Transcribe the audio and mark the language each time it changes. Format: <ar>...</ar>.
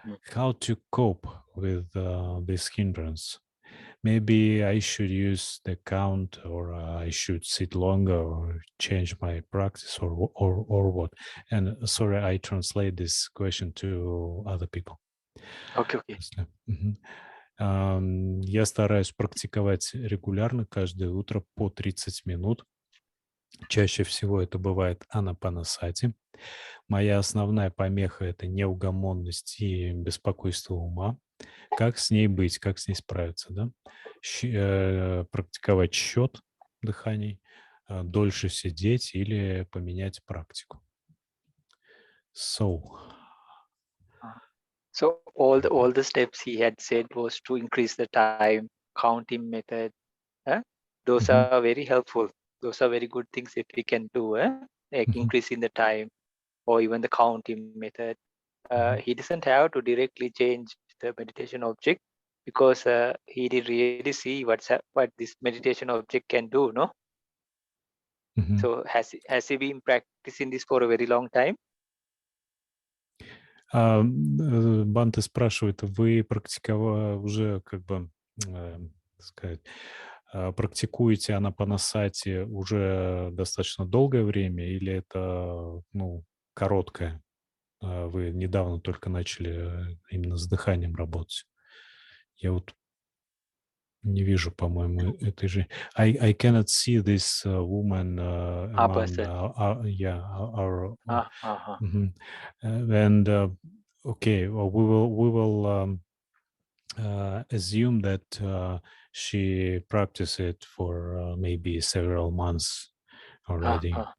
<en>How to cope with this hindrance? Maybe I should use the count, or I should sit longer, or change my practice, or what? And sorry, I translate this question to other people. Okay, okay.</en> <ru>Я стараюсь практиковать регулярно, каждое утро по 30 минут. Чаще всего это бывает анапанасати. Моя основная помеха — это неугомонность и беспокойство ума. Как с ней быть, как с ней справиться, да? Практиковать счет дыханий, дольше сидеть или поменять практику.</ru> <en>So all the steps he had said was to increase the time, counting method. Those are very helpful. Those are very good things if we can do, like increasing the time or even the counting method. He doesn't have to directly change the meditation object because he did really see what this meditation object can do, no? So has he been practicing this for a very long time?</en> <ru>Бханте спрашивает: вы практиковали уже, сказать, практикуете анапанасати уже достаточно долгое время, или это, короткое? Вы недавно только начали именно с дыханием работать? Я вот не вижу, по-моему, этой же.</ru> <en>I cannot see this woman among our and okay, well, we will assume that she practiced it for maybe several months already.</en>